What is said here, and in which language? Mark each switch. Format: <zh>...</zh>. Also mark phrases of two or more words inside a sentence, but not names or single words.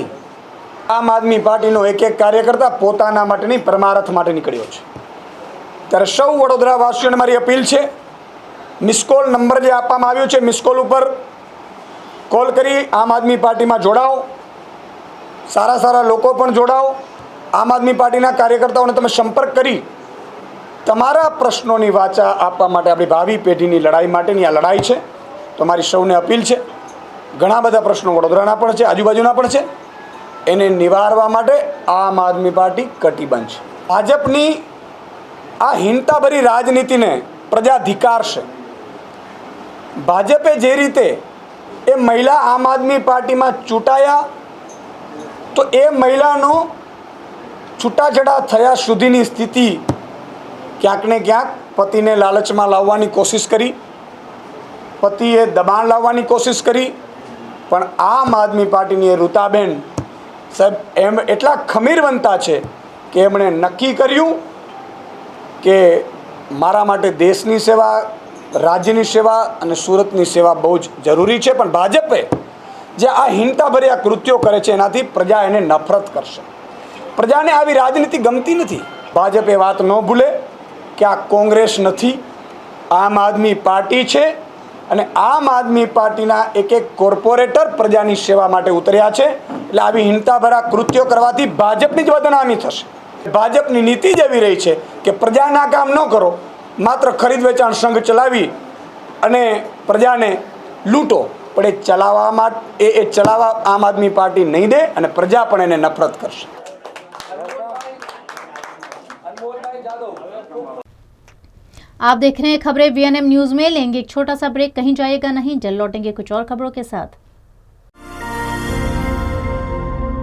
<gu>આમ આદમી પાર્ટીનો એક એક કાર્યકર્તા પોતાના માટે નહીં, પરમારથ માટે નીકળ્યો છે। ત્યારે સૌ વડોદરાવાસીઓને મારી અપીલ હૈ, મિસકૉલ નંબર જે આપવામાં આવ્યો છે, મિસકૉલ પર કૉલ કરી આમ આદમી પાર્ટી મેં જોડાઓ। સારા સારા લોકો પણ જોડાઓ। આમ આદમી પાર્ટીના કાર્યકર્તાઓને તમે સંપર્ક કરી તમારા પ્રશ્નોની વાચા આપવા માટે આપણી ભાવી પેઢીની લડાઈ માટેની આ લડાઈ છે। તો મારી સૌને અપીલ છે, ઘણા બધા પ્રશ્નો વડોદરાના પણ છે, આજુબાજુના પણ છે, એને નિવારવા માટે આમ આદમી પાર્ટી કટિબદ્ધ છે। ભાજપની આ હીનતાભરી રાજનીતિને પ્રજા ધિક્કારશે। ભાજપે જે રીતે એ મહિલા આમ આદમી પાર્ટી મેં ચૂંટાયા તો એ મહિલાનો છૂટાછેડા થયા સુધીની સ્થિતિ ક્યાંક ને ક્યાંક પતિને લાલચ મેં લાવવાની કોશિશ કરી, પતિએ દબાણ લાવવાની કોશિશ કરી, પણ આમ આદમી પાર્ટીની ઋતાબેન સાહેબ એમ એટલા ખમીરવંતા છે કિ એમણે નક્કી કર્યું કે મારા માટે દેશની સેવા, રાજ્યની સેવા ઔર સૂરતની સેવા</gu> <hi>बहुत जरूरी है।</hi> <gu>પણ ભાજપે જે આ હીનતાભર્યા કૃત્યો કરે છે એનાથી પ્રજા એને નફરત કરશે। પ્રજાને આવી રાજનીતિ ગમતી નથી। ભાજપે વાત ન ભૂલે કિ આ કૉંગ્રેસ નથી, આમ આદમી પાર્ટી છે અને આમ આદમી પાર્ટીના એક એક કૉર્પોરેટર પ્રજાની સેવા માટે ઉતર્યા છે। એટલે આવી હીનતાભર્યા કૃત્યો કરવાથી ભાજપની જ બદનામી થશે। ભાજપની નીતિ જ એવી રહી છે કે પ્રજાના કામ ન કરો, માત્ર ખરીદ વેચાણ સંઘ ચલાવી અને પ્રજાને લૂંટો, પણ એ ચલાવા આમ આદમી પાર્ટી નહીં દે અને પ્રજા પણ એને નફરત કરશે।</gu> <hi>आप देख रहे हैं खबरें वीएनएम न्यूज में। लेंगे एक छोटा सा ब्रेक, कहीं जाइएगा नहीं, जल्द लौटेंगे कुछ और खबरों के साथ।</hi>